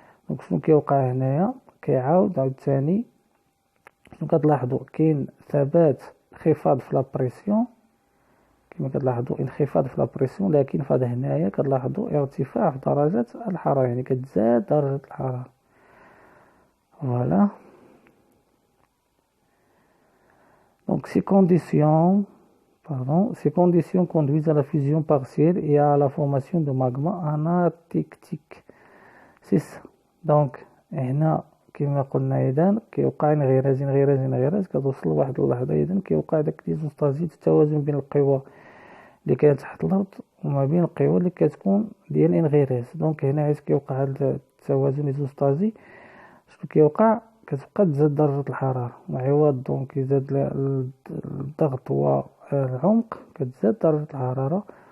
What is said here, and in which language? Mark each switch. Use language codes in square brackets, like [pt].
[ar] دونك شنو كيوقع هنايا؟ كيعاود عاوتاني شنو كتلاحظوا؟ كاين ثبات انخفاض في لابريسيون كما كتلاحظوا، انخفاض في لابريسيون، لكن فهاد هنايا كتلاحظوا ارتفاع في درجة الحرارة، يعني كتزاد درجة الحرارة. [fr] فوالا. Donc ces conditions conduisent à la fusion partielle et à la formation de magma anatectique. C'est ça. [ar] Donc هنا كما قلنا إذن كيوقع انغراز كتوصل لواحد اللحظة إذن كيوقع داك ليزوستازيس، التوازن بين القوى اللي كانت تحت الأرض وما بين القوى اللي كتكون ديال الانغراز. دونك هنا علاش كيوقع هاد التوازن ليزوستازي، شنو كيوقع؟ كتبقى تزاد درجة الحرارة، وعوض دونك يزاد الضغط والعمق كتزاد درجة الحرارة.